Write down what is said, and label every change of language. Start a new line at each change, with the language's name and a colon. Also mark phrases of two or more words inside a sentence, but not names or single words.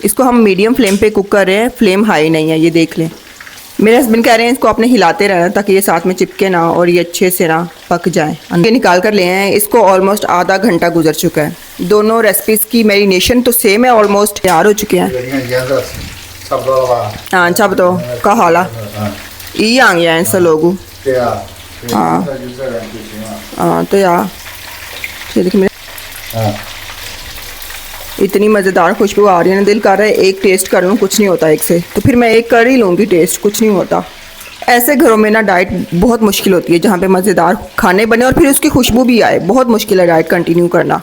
Hindi: इसको हम मीडियम फ्लेम पे कुक कर रहे हैं, फ्लेम हाई नहीं है, ये देख लें। मेरे हस्बैंड कह रहे हैं इसको आपने हिलाते रहना ताकि ये साथ में चिपके ना और ये अच्छे से ना पक जाए। ये निकाल कर ले हैं, इसको ऑलमोस्ट आधा घंटा गुजर चुका है। दोनों रेसिपीज़ की मैरिनेशन तो सेम है, ऑलमोस्ट तैयार हो चुके हैं।
Chinese: 你看颜色差不多了吧？ हाँ差不多搞好了，嗯，一样颜色logo 对呀，对，啊那就这样就行了。对啊，
Hindi: ये देखिए मेरे 嗯， इतनी मज़ेदार खुशबू आ रही है ना, दिल कर रहा है एक टेस्ट कर लूँ, कुछ नहीं होता एक से, तो फिर मैं एक कर ही लूँगी टेस्ट, कुछ नहीं होता। ऐसे घरों में ना डाइट बहुत मुश्किल होती है जहाँ पे मज़ेदार खाने बने और फिर उसकी खुशबू भी आए, बहुत मुश्किल है
English: diet continue
Hindi: करना।